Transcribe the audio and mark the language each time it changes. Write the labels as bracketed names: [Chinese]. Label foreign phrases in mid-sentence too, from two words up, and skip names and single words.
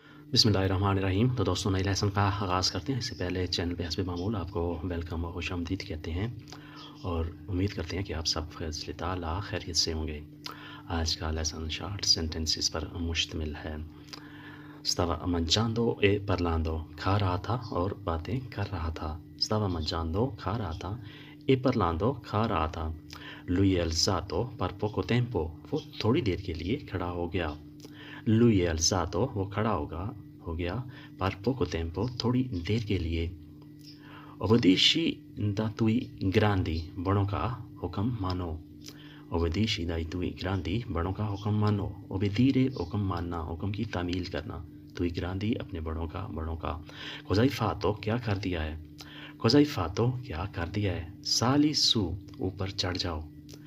[Urdu] بسم اللہ الرحمن الرحیم۔ تو دوستو، نئے لیسن کا آغاز کرتے ہیں۔ اس سے پہلے چینل پہ حسب معمول آپ کو ویلکم اور خوش آمدید کہتے ہیں اور امید کرتے ہیں کہ آپ سب فضل تعالیٰ خیریت سے ہوں گے. آج کا لیسن [English] short sentences [Urdu] پر مشتمل ہے. [Italian] Stava mangiando e parlando, [Urdu] کھا رہا تھا اور باتیں کر رہا تھا. [Italian] Stava mangiando, [Urdu] کھا رہا تھا, [Italian] e parlando, [Urdu] کھا رہا تھا. [Italian] Lui è alzato per poco tempo, [Urdu] وہ تھوڑی دیر کے لیے کھڑا ہو گیا. [Italian] Lui è alzato, [Urdu] وہ کھڑا ہو گیا, [Italian] per poco tempo, [Urdu] تھوڑی دیر کے لیے. [Italian] Obbedisci da tui grandi, [Urdu] بڑوں کا حکم مانو. [Italian] Obbedisci dai tui grandi, [Urdu] بڑوں کا حکم مانو. Obbedire, حکم ماننا، حکم کی تعمیل کرنا. [Italian] Tui grandi, [Urdu] اپنے بڑوں کا. [Italian] Cosa hai fatto, [Urdu] کیا کر دیا ہے. [Italian] Cosa hai fatto, [Urdu] کیا کر دیا ہے. [Italian] Sali su, [Urdu] اوپر چڑھ جاؤ.